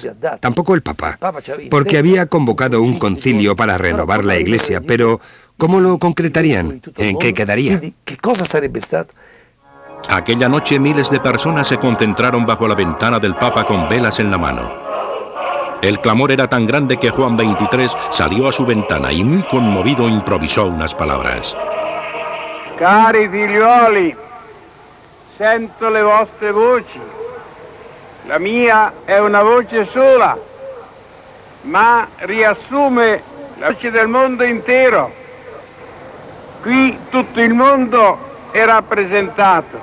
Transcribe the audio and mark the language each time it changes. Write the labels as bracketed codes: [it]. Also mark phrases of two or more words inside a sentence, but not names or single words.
[es] Tampoco el Papa, porque había convocado un concilio para renovar la Iglesia, pero ¿cómo lo concretarían? ¿En qué quedaría? Aquella noche miles de personas se concentraron bajo la ventana del Papa con velas en la mano. El clamor era tan grande que Juan XXIII salió a su ventana y muy conmovido improvisó unas palabras. [it] Cari figliuoli, sento le vostre voci. La mia è una voce sola, ma riassume la voce del mondo intero. Qui tutto il mondo è rappresentato.